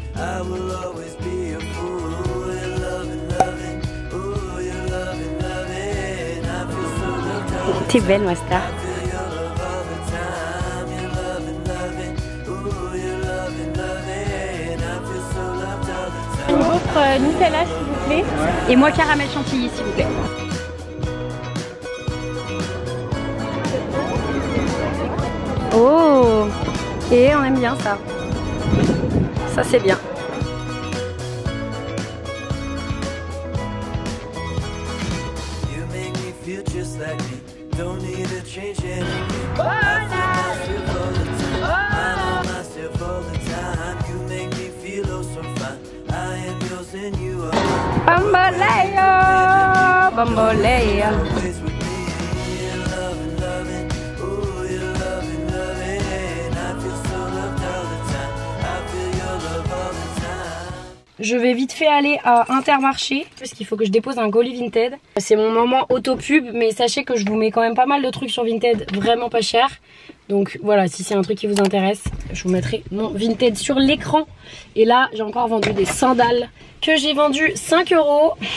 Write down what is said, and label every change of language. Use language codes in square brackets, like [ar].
[en] I will always be a fool. You're loving, loving, ooh, you're loving, loving. I feel so loved out. [fr] T'es belle ma star. [en] I feel your love all the time. You're loving, loving, ooh, you're loving, loving. I feel so loved all the time. [fr] Une autre Nutella s'il vous plaît. Et moi caramel chantilly s'il vous plaît. Oh! Et on aime bien ça. Ça c'est bien. [en] You make me feel just like me. Don't need to change anything. I feel myself all the time. You make me feel oh so fine. I am yours and you are mine. Bamboleo, bamboleo. Always with me. You're loving, loving. Ooh, you're loving, loving. I feel so loved all the time. I feel your love all the time. [fr] Je vais vite fait aller à Intermarché parce qu'il faut que je dépose un colis Vinted. C'est mon moment auto-pub, mais sachez que je vous mets quand même pas mal de trucs sur Vinted vraiment pas cher. Donc voilà, si c'est un truc qui vous intéresse, je vous mettrai mon Vinted sur l'écran. Et là, j'ai encore vendu des sandales que j'ai vendues 5 €.